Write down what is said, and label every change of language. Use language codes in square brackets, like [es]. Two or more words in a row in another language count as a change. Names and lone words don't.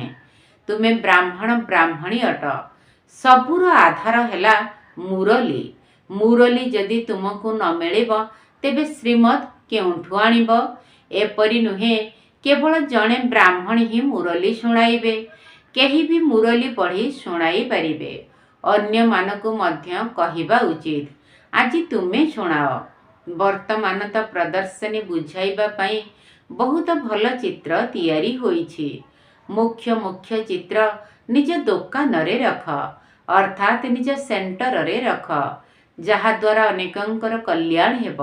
[or] ତୁମେ ବ୍ରାହ୍ମଣ ବ୍ରାହ୍ମଣୀ ଅଟ। ସବୁର ଆଧାର ହେଲା ମୁରଲୀ। ମୁରଲୀ ଯଦି ତୁମକୁ ନ ମିଳିବ, ତେବେ ଶ୍ରୀମତ୍ କେଉଁଠୁ ଆଣିବ? ଏପରି ନୁହେଁ କେବଳ ଜଣେ ବ୍ରାହ୍ମଣ ହିଁ ମୁରଲୀ ଶୁଣାଇବେ। କେହି ବି ମୁରଲୀ ପଢ଼ି ଶୁଣାଇ ପାରିବେ, ଅନ୍ୟ ମାନଙ୍କୁ ମଧ୍ୟ କହିବା ଉଚିତ। ଆଜି ତୁମେ ଶୁଣାଅ। ବର୍ତ୍ତମାନ ତ ପ୍ରଦର୍ଶନୀ ବୁଝାଇବା ପାଇଁ ବହୁତ ଭଲ ଚିତ୍ର ତିଆରି ହୋଇଛି। ମୁଖ୍ୟ ମୁଖ୍ୟ ଚିତ୍ର ନିଜ ଦୋକାନ ରେ ରଖ, ଅର୍ଥାତ୍ ନିଜ ସେଣ୍ଟର ରେ ରଖ, ଯାହା ଦ୍ୱାରା ଅନେକଙ୍କର କଲ୍ୟାଣ ହେବ।